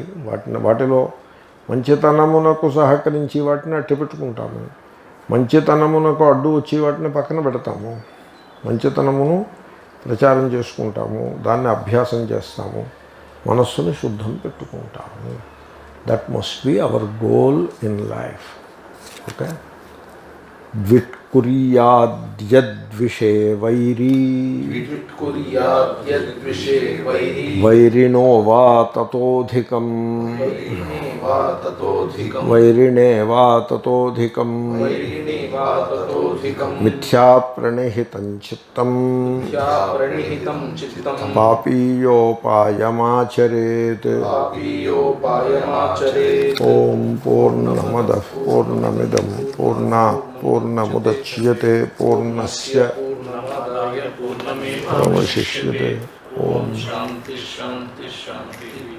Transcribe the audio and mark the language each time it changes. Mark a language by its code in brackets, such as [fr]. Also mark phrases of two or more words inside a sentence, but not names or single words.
[te] వాటిలో మంచితనమునకు సహకరించి వాటిని అట్టి పెట్టుకుంటాము, మంచితనమునకు అడ్డు వచ్చి వాటిని పక్కన పెడతాము. మంచితనమును ప్రచారం చేసుకుంటాము, దాన్ని అభ్యాసం చేస్తాము, మనస్సును శుద్ధం పెట్టుకుంటాము. [en] That must be our goal in life. [te] ఓకే. [sa] ద్విట్కుర్యాద్యద్విషే వైరీ వైరిణో వా తతోధికం వైరిణే వా తతోధికం మిథ్యాప్రణిహితం చిత్తం పాపీయోపాయమాచరేత్. ఓం పూర్ణమదః పూర్ణమిదం పూర్ణాత్ పూర్ణముదచ్యతే పూర్ణముదచ్యతే పూర్ణస్య पूर्णमादाय पूर्णमेवावशिष्यते। అవశిష్యతే. ओम शांति शांति शांति।